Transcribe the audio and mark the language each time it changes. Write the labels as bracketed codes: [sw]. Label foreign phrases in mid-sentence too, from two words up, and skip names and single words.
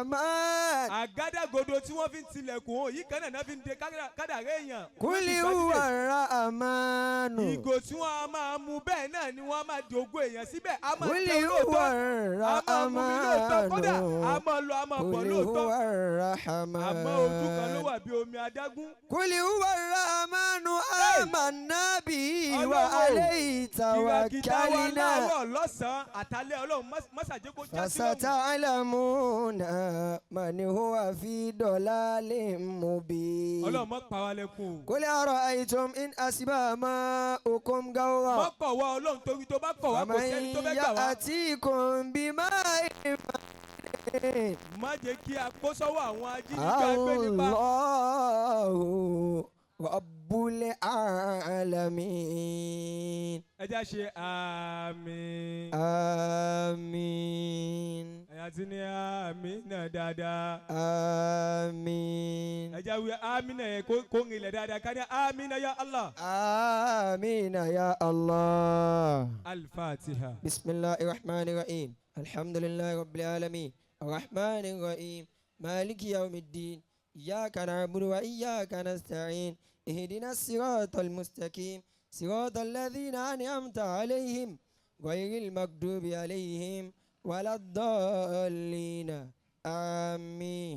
[ar] الرحمن [yo] àgádágodo tí wọ́n fi ń tilẹ̀kùn òun yìí kan náà fi ń de kádàrá èèyàn. [ar] قل هو الرحمن [yo] ìgò tí wọ́n á máa mu bẹ́ẹ̀ náà ni wọ́n á máa di ogún èèyàn síbẹ̀ á máa [ar] قل [yo] tẹ [ar] هو [yo] olóòótọ́ á máa mú mi lóòótọ́ kódà á [ar] الرحمن [yo] máa lọ á máa bọ̀ [ar] قل [yo] lóòótọ́ [ar] هو الرحمن [yo] àmọ́ ojú kan ló wà bí omi adágún. [ar] قل هو الرحمن آمنا به [yo] Ọlọ́run, [ar] وعليه [yo] kìràkìtà wa [ar] توكلنا [yo] láàárọ̀ lọ́sàn-án àtàlẹ́ ọlọ́run mọ́sàjẹ́ kó já sí lọ́run. [ar] فستعلمون من هو في ضلال مبين [yo] ọlọ́run mọ́ pa wá lẹ́kùn o. [ar] قل أرأيتم إن أصبح ماؤكم غورا [yo] mọ́ kọ̀ wá ọlọ́run torí tó bá kọ̀ wá kò [ar] فمن [yo] sẹ́ni tó fẹ́ gbà wá. [ar] يأتيكم بماء [yo] má jẹ́ kí a kó sọ́wọ́ àwọn ajínigbé gbé nípa. [ar] الله رب العالمين [yo] ẹ já ṣe àmín. [ar] آمين [yo] ẹ̀yà tí ní àmín náà dáadáa. [ar] آمين [yo] ẹ já wí àmín náà yẹn kó ń ilẹ̀ dáadáa ká ní àmín náà [ar] يا الله. آمين يا الله al-Fatiha. بسم الله الرحمن الرحيم الحمد لله رب العالمين الرحمن الرحيم مالك يوم الدين إياك نعبد وإياك نستعين اهدنا الصراط المستقيم صراط الذين أنعمت عليهم غير المغضوب عليهم ولا الضالين آمين